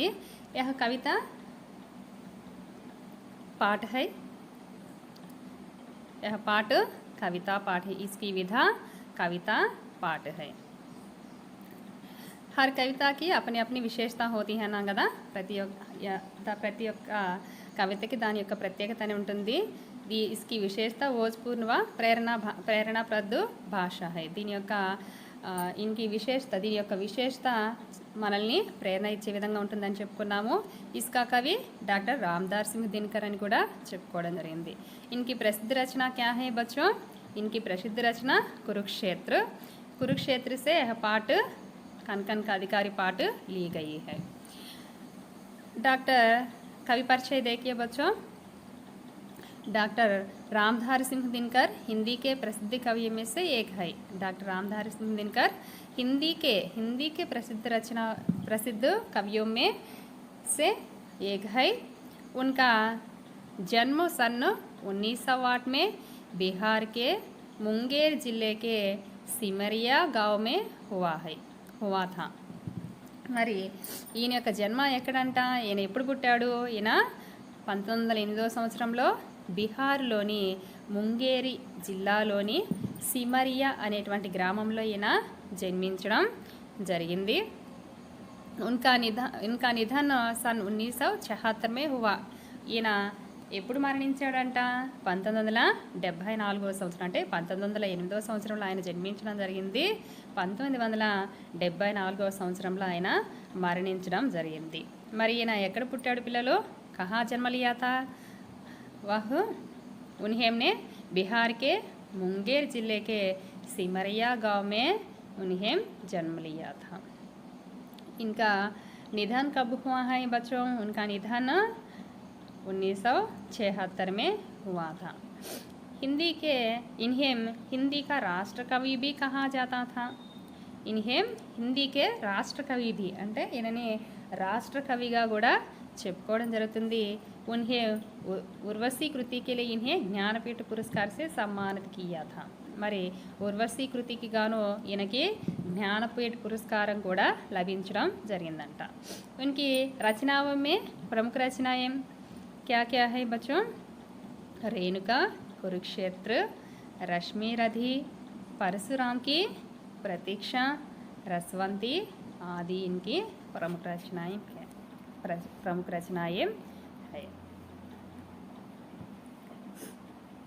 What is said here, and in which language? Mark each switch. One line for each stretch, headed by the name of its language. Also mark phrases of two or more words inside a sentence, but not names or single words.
Hindi: यह कविता पाठ है. यह पाठ कविता पाठ है. इसकी विधा कविता पाठ है. हर कविता की अपनी अपनी विशेषता होती है ना కదా.
Telugu: ప్రతి ఒక్క కవితకి దాని యొక్క ప్రత్యేకత అని ఉంటుంది.
Hindi: इसकी विशेषता ओजपूर्ण व प्रेरणाप्रद भाषा है.
Telugu: దీని యొక్క దీని యొక్క విశేషత మనల్ని ప్రేరణ ఇచ్చే విధంగా ఉంటుందని చెప్పుకున్నాము.
Hindi: इसका कवि डॉक्टर रामधारी सिंह दिनकर
Telugu: అని కూడా చెప్పుకోవడం జరిగింది.
Hindi: इनकी प्रसिद्ध रचना क्या है बच्चों? इनकी प्रसिद्ध रचना कुरुक्षेत्र से यह पाठ कनकन का अधिकारी पाठ ली गई है. डॉक्टर कवि परिचय देखिए बच्चों. डॉक्टर रामधारी सिंह दिनकर हिंदी के प्रसिद्ध कवियों में से एक है. डॉक्टर रामधारी सिंह दिनकर हिंदी के प्रसिद्ध कवियों में से एक है. उनका जन्म सन 1908 में बिहार के मुंगेर जिले के सिमरिया गांव में हुआ था.
Telugu: మరి ఈయన యొక్క జన్మ ఎక్కడంట? ఈయన ఎప్పుడు పుట్టాడు? ఈయన 1908వ సంవత్సరంలో బీహార్లోని ముంగేరి జిల్లాలోని సిమరియా అనేటువంటి గ్రామంలో ఈయన జన్మించడం జరిగింది.
Hindi: उनका निधन सन 1974 में हुआ.
Telugu: ఈయన ఎప్పుడు మరణించాడంట? 1974వ సంవత్సరం, అంటే 1908వ సంవత్సరంలో ఆయన జన్మించడం జరిగింది. 1974వ సంవత్సరంలో ఆయన మరణించడం జరిగింది. మరి ఈయన ఎక్కడ పుట్టాడు పిల్లలు?
Hindi: कहाँ जन्म लिया था? वह उन्हें बिहार के मुंगेर जिले के सिमरिया गांव में उन्हें जन्म लिया था. इनका निधन कब हुआ है बच्चों? उनका निधन 1976 में हुआ था. इन्हें हिंदी का राष्ट्र कवि भी कहा जाता था. इन्हें हिंदी के राष्ट्र कवि भी
Telugu: అంటే ఈయనని రాష్ట్ర కవిగా కూడా చెప్పుకోవడం జరుగుతుంది.
Hindi: उन्हें उर्वशी कृति के लिए इन्हें ज्ञानपीठ पुरस्कार से सम्मानित किया था.
Telugu: మరి ఉర్వశీ కృతికి గాను ఈయనకి జ్ఞానపీఠ పురస్కారం కూడా లభించడం జరిగిందంట.
Hindi: उनकी रचनाओं में प्रमुख रचनाएं क्या क्या है बच्चों? रेणुका, कुरुक्षेत्र, रश्मि रथी, परशुराम की प्रतीक्षा, रसवंती आदि इनकी प्रमुख रचनाएं है.